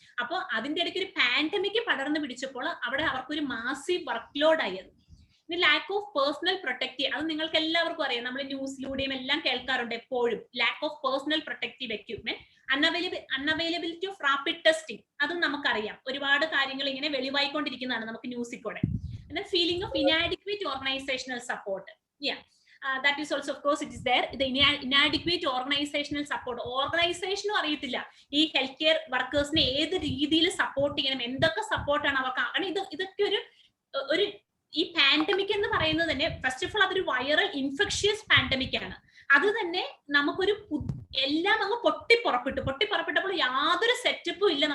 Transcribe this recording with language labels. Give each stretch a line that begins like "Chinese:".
Malayalam: അപ്പോൾ അതിന്റെ ഇടയ്ക്ക് ഒരു പാൻഡമിക് പടർന്നു പിടിച്ചപ്പോൾ അവിടെ അവർക്കൊരു മാസീവ് വർക്ക് ലോഡ് ആയത്. പിന്നെ ലാക്ക് ഓഫ് പേഴ്സണൽ പ്രൊട്ടക്റ്റീവ്, അത് നിങ്ങൾക്ക് എല്ലാവർക്കും അറിയാം, നമ്മൾ ന്യൂസിലൂടെയും എല്ലാം കേൾക്കാറുണ്ട് എപ്പോഴും.
English: Lack of personal protective equipment. Unavailability of rapid testing,
Malayalam: അതും നമുക്കറിയാം. ഒരുപാട് കാര്യങ്ങൾ ഇങ്ങനെ വെളിവായിക്കൊണ്ടിരിക്കുന്നതാണ് നമുക്ക് ന്യൂസിൽ കൂടെ.
English: Feeling of inadequate organizational support, that is also of course it is there. The inadequate organizational support,
Malayalam: ഓർഗനൈസേഷനും അറിയത്തില്ല ഈ ഹെൽത്ത് കെയർ വർക്കേഴ്സിനെ ഏത് രീതിയിൽ സപ്പോർട്ട് ചെയ്യണം, എന്തൊക്കെ സപ്പോർട്ടാണ് അവർക്ക്. കാരണം ഇതൊക്കെ ഒരു ഈ പാൻഡമിക് എന്ന് പറയുന്നത് തന്നെ
English: first of all
Malayalam: അതൊരു വൈറൽ ഇൻഫെക്ഷ്യസ് പാൻഡമിക് ആണ്. അത് തന്നെ നമുക്കൊരു എല്ലാം അങ്ങ് പൊട്ടിപ്പുറപ്പെട്ടപ്പോൾ യാതൊരു സെറ്റപ്പും ഇല്ല.